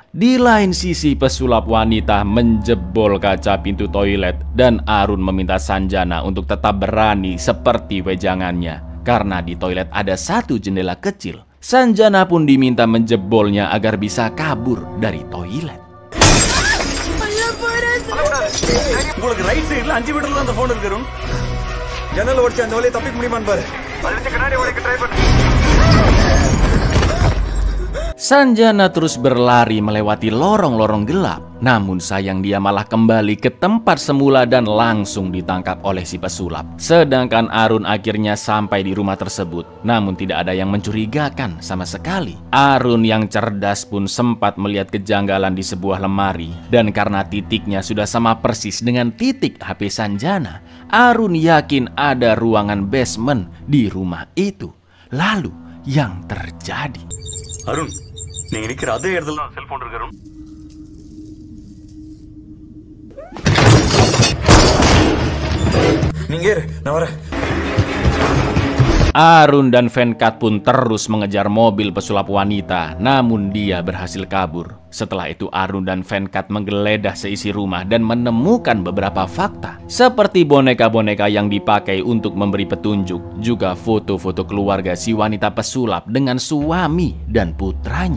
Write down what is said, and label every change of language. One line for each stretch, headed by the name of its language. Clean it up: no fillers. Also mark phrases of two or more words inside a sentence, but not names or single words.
Indonesian: Di lain sisi pesulap wanita menjebol kaca pintu toilet dan Arun meminta Sanjana untuk tetap berani seperti wejangannya. Karena di toilet ada satu jendela kecil. Sanjana pun diminta menjebolnya agar bisa kabur dari toilet.
Tamil: உங்களுக்கு
English: right sideல
Tamil: 5 மீட்டர்ல அந்த போன் இருக்கு. ஜன்னல் உடைச்சு அந்த வழியை தப்பிக்க முடியுமான்னு பாரு. அதுக்கு கண்ணாடி உடைக்க ட்ரை பண்ணு.
Indonesian: Sanjana terus berlari melewati lorong-lorong gelap. Namun sayang dia malah kembali ke tempat semula dan langsung ditangkap oleh si pesulap. Sedangkan Arun akhirnya sampai di rumah tersebut. Namun tidak ada yang mencurigakan sama sekali. Arun yang cerdas pun sempat melihat kejanggalan di sebuah lemari. Dan karena titiknya sudah sama persis dengan titik HP Sanjana, Arun yakin ada ruangan basement di rumah itu. Lalu yang terjadi,
Tamil: அருண், நீங்க நிக்கிற அதே இடத்துல தான் செல்போன் இருக்கு அருண். நீங்க இரு, நான் வரேன்.
Indonesian: Arun dan Venkat pun terus mengejar mobil pesulap wanita, namun dia berhasil kabur. Setelah itu Arun dan Venkat menggeledah seisi rumah dan menemukan beberapa fakta, seperti boneka-boneka yang dipakai untuk memberi petunjuk, juga foto-foto keluarga si wanita pesulap dengan suami dan putranya.